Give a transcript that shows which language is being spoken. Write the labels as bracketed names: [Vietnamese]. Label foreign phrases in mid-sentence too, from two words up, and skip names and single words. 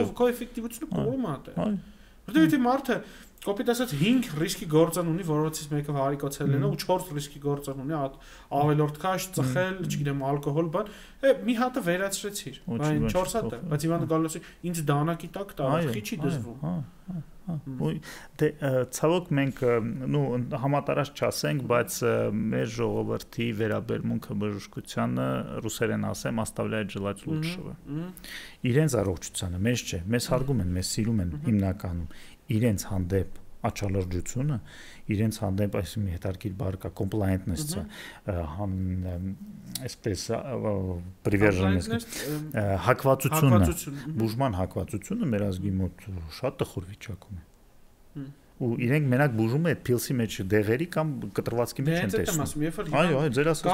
[Armenian] Քո էֆեկտիվությունը կողմ է։ Որտեղ եթե մարդը կոպիտ ասած 5 ռիսկի գործոն ունի, որոնցից մեկը վարիկոցելն է, ու 4 ռիսկի գործոն ունի, ավելորդ քաշ, ծխել, չգիտեմ, ալկոհոլ, բան, մի հատը վերացրեցիր, այն 4 հատը, բայց հիվանդը գալու է ինձ դանակի տակ տա, խի չի դզվում։ Դե ցավոք մենք համատարած չասենք, բայց մեր ժողովրդի վերաբերմունքը բժշկությանը ռուսերեն ասեմ, [Russian] оставляет желать лучшего։ [Armenian] Իրենց առողջությանը, մեզ չէ, մեզ հարգում են, մեզ սիրում են հիմնականում, իրենց հանդեպ աչալրջությունը, իրենց հանդեպ այսինքն հետարքիր բարգա compliantness-ը, այսպես приверженность, հակվածությունը, բուժման հակվածությունը մեր ազգի մոտ շատ տխուր վիճակում է։ Ու իրենք մենակ բուժում է այդ փիլսի մեջ դեղերի կամ կտրվածքի մեջ են տեսնում։ Այո, ձեր ասած։